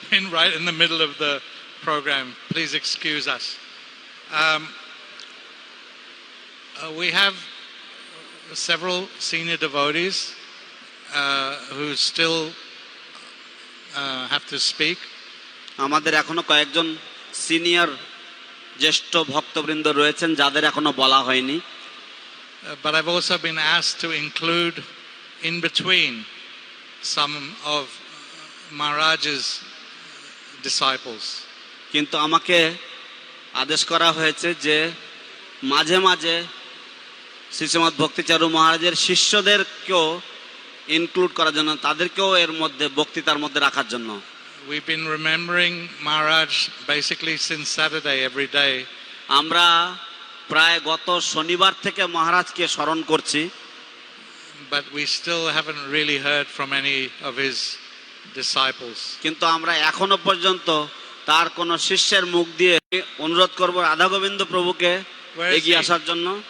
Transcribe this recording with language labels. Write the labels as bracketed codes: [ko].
[en] Right in the middle of the program. Please excuse us. We have several senior devotees who still have to speak. [bn] আমাদের এখনো কয়েকজন senior জ্যেষ্ঠ ভক্তবৃন্দ রয়েছেন যাদের এখনো বলা হয়নি। [en] But I've also been asked to include in between some of Maharaj's disciples. [bn] কিন্তু আমাকে আদেশ করা হয়েছে যে মাঝে মাঝে শ্রীশ্রীমৎ ভক্তিচারু মহারাজের শিষ্যদেরকেও ইনক্লুড করার জন্য, তাদেরকেও এর মধ্যে বক্তৃতার মধ্যে রাখার জন্য। [en] We've been remembering Maharaj basically since Saturday every day. [bn] আমরা প্রায় গত শনিবার থেকে মহারাজকে স্মরণ করছি। [en] But we still haven't really heard from any of his disciples. [bn] কিন্তু আমরা এখনো পর্যন্ত তার কোন শিষ্যের মুখ দিয়ে অনুরোধ করব রাধা গোবিন্দ প্রভুকে এগিয়ে আসার জন্য।